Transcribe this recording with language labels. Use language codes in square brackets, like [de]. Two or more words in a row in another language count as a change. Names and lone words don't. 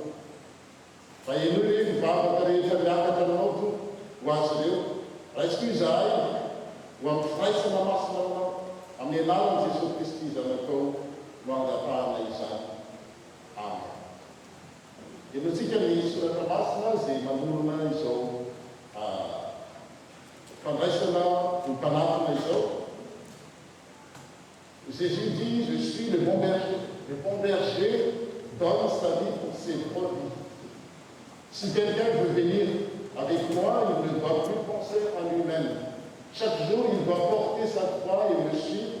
[mg] Fa eno hoe mivavaka rehetra miakatra anao to ho azy ireo raisiko izahay ho amin'ny firaisana masina anao amin'ny alalan'i Jesosy Kristy zanakao no angatahana izany. Amen. Enoantsika ny soratra masina izay manorona izao fandraisana ny mpanatona izao. [fr] Jésus dit, je suis le bon berger. Le bon berger donne sa vie pour ses brebis. Si quelqu'un veut venir avec moi, il ne doit plus penser à lui-même. Chaque jour, il doit porter sa croix et me suivre.